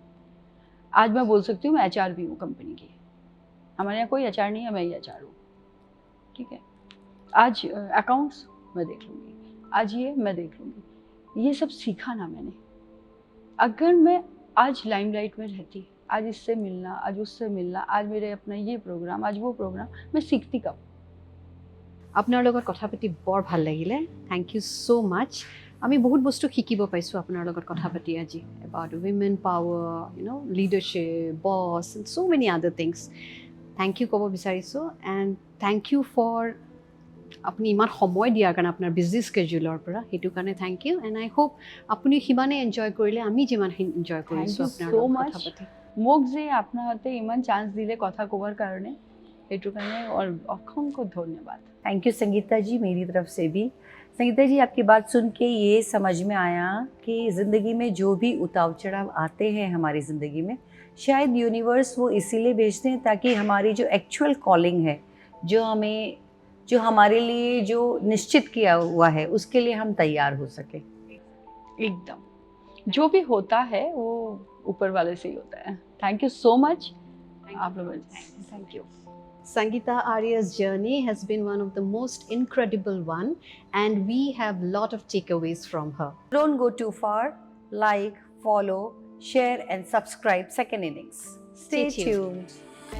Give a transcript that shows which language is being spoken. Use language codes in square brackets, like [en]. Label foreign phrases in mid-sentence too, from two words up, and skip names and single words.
[hi] आज मैं बोल सकती हूँ मैं एचआर भी हूँ कंपनी की, हमारे यहाँ कोई एचआर नहीं है, मैं ही एचआर हूँ, ठीक है। आज अकाउंट्स मैं देख लूँगी, आज ये मैं देख लूँगी, ये सब सीखा ना मैंने। अगर मैं आज लाइमलाइट में रहती, आज इससे मिलना, आज उससे मिलना, आज मेरे अपना ये प्रोग्राम, आज वो प्रोग्राम, मैं सीखती कब? [as] আপোনাৰ লগত কথা পাতি বৰ ভাল লাগিলে, [en] thank you so much. [as] আমি বহুত বস্তু শিকিব পাইছোঁ আপোনাৰ লগত কথা পাতি আজি, [en] about women power, leadership, boss and so many other things. thank you [as] ক'ব বিচাৰিছোঁ, [en] and thank you for [as] আপুনি ইমান সময় দিয়াৰ কাৰণে আপোনাৰ [en] busy schedule [as] পৰা, সেইটো কাৰণে [en] thank you. and I hope [as] আপুনি সিমানেই এনজয় কৰিলে আমি যিমানখিনি এনজয় কৰিছোঁ আপোনাৰ লগত কথা পাতি। মোক যে আপনাতে ইমান চান্স দিলে কথা ক'বৰ কাৰণে, সেইটো কাৰণে অসংখ্য ধন্যবাদ। [en] thank you [hi] संगीता जी, मेरी तरफ से भी। संगीता जी, आपकी बात सुन के ये समझ में आया कि ज़िंदगी में जो भी उतार चढ़ाव आते हैं हमारी ज़िंदगी में, शायद यूनिवर्स वो इसीलिए भेजते हैं ताकि हमारी जो [en] actual calling [hi] है, जो हमारे लिए जो निश्चित किया हुआ है, उसके लिए हम तैयार हो सके। एकदम, जो भी होता है वो ऊपर वाले से ही होता है। [en] thank you so much [hi] आप लोगों, [en] thank you. Sangeeta Arya's journey has been one of the most incredible one, and we have lot of takeaways from her. Don't go too far. Like, follow, share and subscribe Second Innings. Stay tuned.